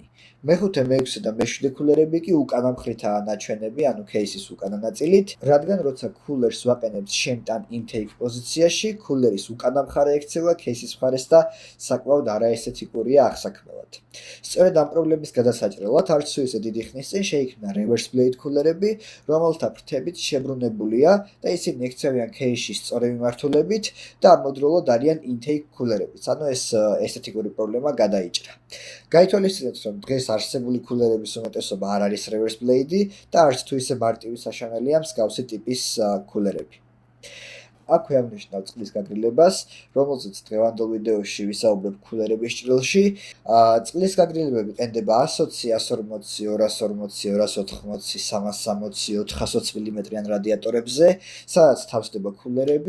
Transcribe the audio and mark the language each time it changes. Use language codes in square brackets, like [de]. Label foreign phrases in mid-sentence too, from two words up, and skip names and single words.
[ka] მეხუთე, მეექვსე და მეშვიდე კულერები კი უკანა მხრითაა ნაჩვენები, ანუ case-ის უკანა ნაწილით, რადგან როცა კულერს ვაყენებთ შემტან intake პოზიციაში, კულერის უკანა მხარე ექცევა case-ის მხარეს და საკმაოდ არაესთეტიკურია აღსაქმნელად. სწორედ ამ პრობლემის გადასაჭრელად არც თუ ისე დიდი ხნის წინ შეიქმნა [en] reverse blade [ka] კულერები, რომელთა ფრთებით შებრუნებულია და ისინი ექცევიან case-ში სწორი მიმართულებით და ამავდროულად არიან intake კულერებიც. ანუ ეს ესთეტიკური პრობლემა გადაიჭრა. გაითვალისწინეთ, რომ დღეს არსებული კულერების უმეტესობა არ არის [en] reverse blade [ka] და არც თუ ისე მარტივი საშანელია მსგავსი ტიპის კულერები. აქვე აღნიშნავ წყლის გაგრილებას, რომელზეც დღევანდელ ვიდეოში ვისაუბრებ კულერების ჭრილში. წყლის გაგრილებები ყენდება 120, 140, 240, 280, 360, 400 მმ-იან რადიატორებზე, სადაც თავსდება კულერები.